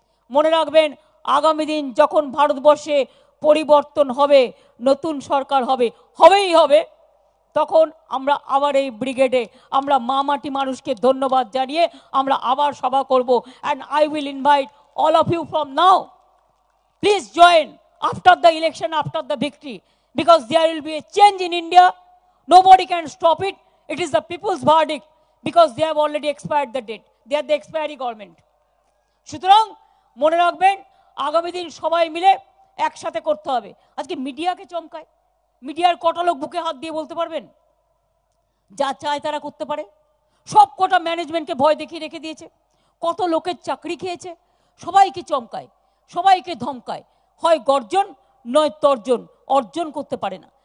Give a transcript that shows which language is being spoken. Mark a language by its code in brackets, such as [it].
[bn] মনে রাখবেন, আগামী দিন যখন ভারতবর্ষে পরিবর্তন হবে, নতুন সরকার হবে, হবেই হবে, তখন আমরা আবার এই ব্রিগেডে আমরা মা মাটি মানুষকে ধন্যবাদ জানিয়ে আমরা আবার সভা করব। [en] And I will invite all of you from now, please join after the election, after the victory. because there will be a change in India. Nobody can stop it. It is the people's verdict because they have already expired the date. They are the expiry government. [bn] সুতরাং মনে রাখবেন আগামী দিন সবাই মিলে একসাথে করতে হবে। আজকে মিডিয়াকে চমকায়, মিডিয়ার কটা লোক বুকে হাত দিয়ে বলতে পারবেন যা চায় তারা করতে পারে? সব কটা ম্যানেজমেন্টকে ভয় দেখিয়ে রেখে দিয়েছে, কত লোকের চাকরি খেয়েছে, সবাইকে চমকায়, সবাইকে ধমকায়, হয় গর্জন নয় তর্জন, অর্জন করতে পারে না।